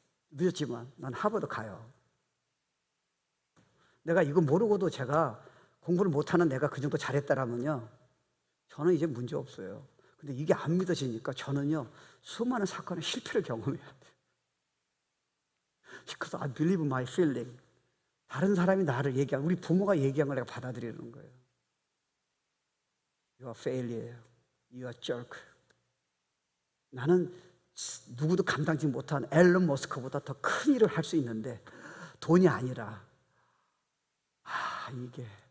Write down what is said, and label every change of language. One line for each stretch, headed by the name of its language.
Korean: 늦었지만 난 하버드 가요. 내가 이거 모르고도 제가 공부를 못하는 내가 그 정도 잘했다라면요, 저는 이제 문제 없어요. 근데 이게 안 믿어지니까 저는요, 수많은 사건의 실패를 경험해야 돼요.
English: Because I believe my feeling.
Korean: 다른 사람이 나를 얘기한, 우리 부모가 얘기한 걸 내가 받아들이는 거예요.
English: You are failure. You are jerk.
Korean: 나는 누구도 감당지 못한 앨런 머스크보다 더 큰 일을 할 수 있는데 돈이 아니라 이게.